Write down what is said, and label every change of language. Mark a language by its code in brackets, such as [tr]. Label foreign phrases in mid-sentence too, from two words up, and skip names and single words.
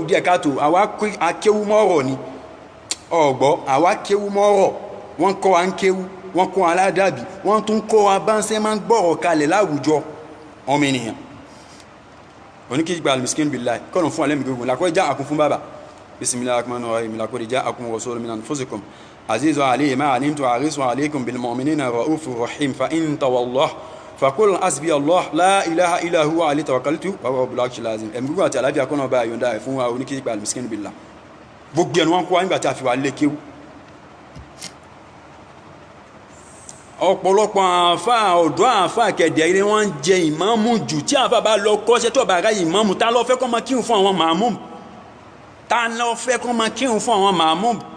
[yo] díẹ̀ káàtó àwa akéwú mọ́rọ̀ ni ọ̀gbọ́ àwa kéwú mọ́rọ̀ wọ́n kọ́ wa ń kéwú wọ́n kọ́ aládàbí wọ́n tún kọ́ wa bá ń ṣe máa ń gbọ́rọ̀ kalẹ̀ láwùjọ ọmọ ènìyàn oníkìgbà [ar] المسكين بالله [yo] kọ́nà fún alẹ́mì gbogbo làkọ́ ìjà àkún fún bàbá [ar] بسم الله الرحمن الرحيم [yo] làkọ́ ìjà àkún [ar] رسول من أنفسكم عزيز عليه ما عنتم حريص عليكم بالمؤمنين رؤوف رحيم فإن تولوا فقل حسبي الله لا إله إلا هو عليه توكلت وهو رب العرش العظيم [yo] ẹ̀mí gbogbo àti àlàáfíà kọ́nà bá yọ̀ǹda ẹ̀ fún wa oníkìgbà [ar] المسكين بالله [yo] gbogbo ẹnu wọn kọ́ wa nígbà tí a fi wà lé kéwú ọ̀pọ̀lọpọ̀ àáfàá ọ̀dọ́ àáfàá kẹ̀dẹ̀ ilé wọn ń jẹ ìmáàmù jù tí àáfàá bá lọ kọ́ṣẹ́ tó bá ra ìmáàmù ta ló fẹ́ kó máa kírun fún àwọn màmúm ta ló fẹ́ kó máa kírun fún àwọn màmúm